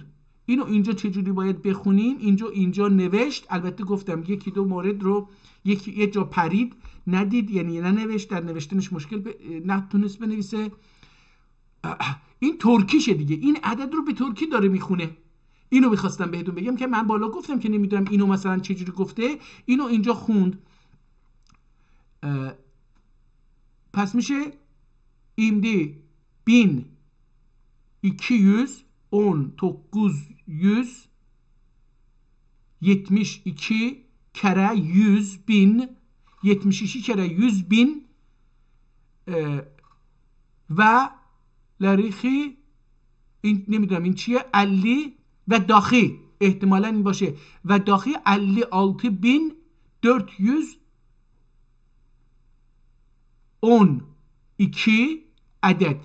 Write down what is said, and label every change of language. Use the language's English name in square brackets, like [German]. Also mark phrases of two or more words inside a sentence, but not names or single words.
[Persian] اینو اینجا چجوری باید بخونیم؟ اینجا نوشت، البته گفتم یکی دو مورد رو یه جا پرید ندید، یعنی ننوشت، در نوشتنش مشکل نتونست بنویسه. این ترکیشه دیگه، این عدد رو به ترکی داره میخونه. اینو میخواستم بهتون بگم که من بالا گفتم که نمیدونم اینو مثلا چجوری گفته، اینو اینجا خوند. پس میشه [Turkish] imdi 1210 kere 100.000 72 kere 100.000 [Persian] و لریخی این نمیدونم این چیه، علی و داخی، احتمالا این باشه، و داخی 56.412 عدد.